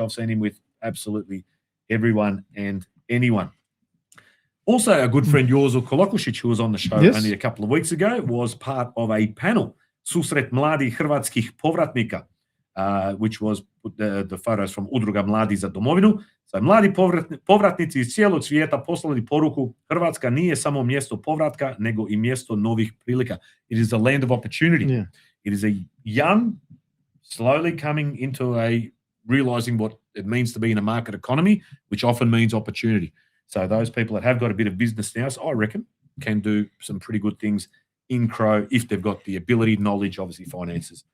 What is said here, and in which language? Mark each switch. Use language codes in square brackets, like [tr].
[en] I've seen him with absolutely everyone and anyone. Also, our good friend Jozo Kolokušić, who was on the show Yes. only a couple of weeks ago, was part of a panel, Susret Mladih Hrvatskih Povratnika, which was the photos from Udruga Mladi za domovinu. [hr] So, mladi povratnici iz cijelog svijeta poslali poruku: Hrvatska nije samo mjesto povratka, nego i mjesto novih prilika. [en] It is a land of opportunity. Yeah. It is a young, slowly coming into realizing what it means to be in a market economy, which often means opportunity. So those people that have got a bit of business now, I reckon, can do some pretty good things in Crow if they've got the ability, knowledge, obviously finances.